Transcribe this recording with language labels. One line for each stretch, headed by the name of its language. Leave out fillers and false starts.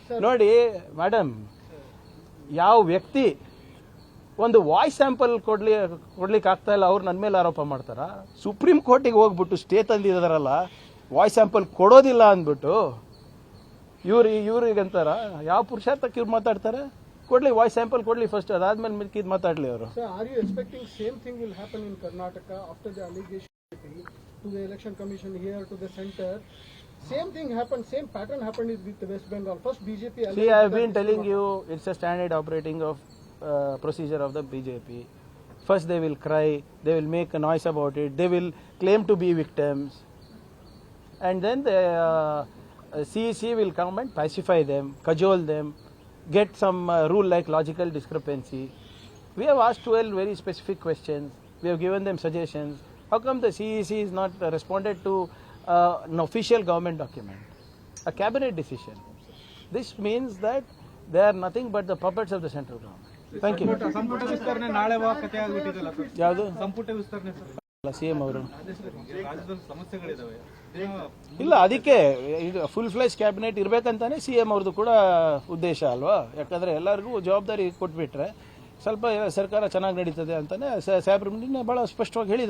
Kannada: ನೋಡಿ ಮೇಡಮ್, ಯಾವ ವ್ಯಕ್ತಿ ಒಂದು ವಾಯ್ಸ್ ಸ್ಯಾಂಪಲ್ ಕೊಡ್ಲಿಕ್ಕೆ ಆಗ್ತಾ ಇಲ್ಲ, ಅವ್ರು ನನ್ನ ಮೇಲೆ ಆರೋಪ ಮಾಡ್ತಾರ. ಸುಪ್ರೀಂ ಕೋರ್ಟಿಗೆ ಹೋಗ್ಬಿಟ್ಟು ಸ್ಟೇ ತಂದಿದಾರಲ್ಲ, ವಾಯ್ಸ್ ಸ್ಯಾಂಪಲ್ ಕೊಡೋದಿಲ್ಲ ಅಂದ್ಬಿಟ್ಟು ಇವ್ರಿಗಂತಾರ. ಯಾವ ಪುರುಷಾರ್ಥಕ್ಕೆ ಇವ್ರು ಮಾತಾಡ್ತಾರೆ? ಕೊಡ್ಲಿ, ವಾಯ್ಸ್ ಸ್ಯಾಂಪಲ್ ಕೊಡ್ಲಿ ಫಸ್ಟ್, ಅದಾದ್ಮೇಲೆ ಮಿಕ್ಕಿದ್ ಮಾತಾಡ್ಲಿ ಅವರು.
English: Sir, are you expecting same thing will happen in Karnataka after the allegation to the election commission here to the center? Same thing happened, same pattern happened with the West Bengal. First BJP. See, I have been telling you, it's a standard operating of procedure of the BJP. First they will cry, they will make a noise about it, they will claim to be victims, and then the CEC will come and pacify them, cajole them, get some rule like logical discrepancy. We have asked 12 very specific questions, we have given them suggestions. How come the CEC is not responded to an official government document, a cabinet decision? This means that they are nothing but the puppets of the central government. Thank you.
Kannada: ಸಂಪುಟ ವಿಸ್ತರಣೆ ನಾಳೆ ಕತೆ ಆಗ್ಬಿಟ್ಟಿದಲ್ಲ sir. ಯಾವುದು? ಸಂಪುಟ ವಿಸ್ತರಣೆ sir? CM ಅವರು ರಾಜ್ಯದಲ್ಲಿ ಸಮಸ್ಯೆಗಳಿದಾವೆ. ಇಲ್ಲ, ಅದಕ್ಕೆ ಈಗ ಫುಲ್ ಫ್ಲೆಶ್ ಕ್ಯಾಬಿನೆಟ್ ಇರಬೇಕಂತಾನೆ ಸಿಎಂ ಅವ್ರದ್ದು ಕೂಡ ಉದ್ದೇಶ ಅಲ್ವಾ? ಯಾಕಂದ್ರೆ ಎಲ್ಲರಿಗೂ ಜವಾಬ್ದಾರಿ ಕೊಟ್ಬಿಟ್ರೆ ಸ್ವಲ್ಪ ಸರ್ಕಾರ ಚೆನ್ನಾಗಿ ನಡೀತದೆ ಅಂತಾನೆ ಸಾಹೇಬ್ರು ಬಹಳ ಸ್ಪಷ್ಟವಾಗಿ ಹೇಳಿದಾರೆ.